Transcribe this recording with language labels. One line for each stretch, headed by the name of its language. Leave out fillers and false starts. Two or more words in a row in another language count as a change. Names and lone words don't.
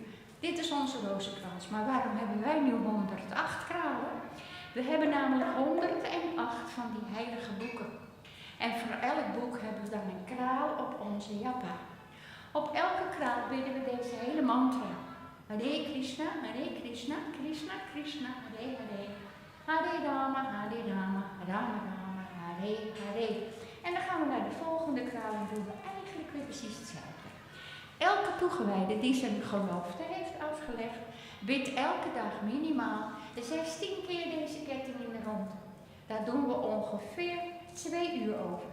Dutch: Dit is onze rozenkrans, maar waarom hebben wij nu 108 kralen? We hebben namelijk 108 van die heilige boeken. En voor elk boek hebben we dan een kraal op onze japa. Op elke kraal bidden we deze hele mantra.
Sanskrit: Hare Krishna, Krishna Krishna, Hare Hare. Hare Rama, Rama Rama, Hare Hare.
Dutch: En dan gaan we naar de volgende kraal en doen we eigenlijk weer precies hetzelfde. Elke toegewijde die zijn gelofte heeft afgelegd, bidt elke dag minimaal 16 keer deze ketting in de ronde. Daar doen we ongeveer 2 uur over.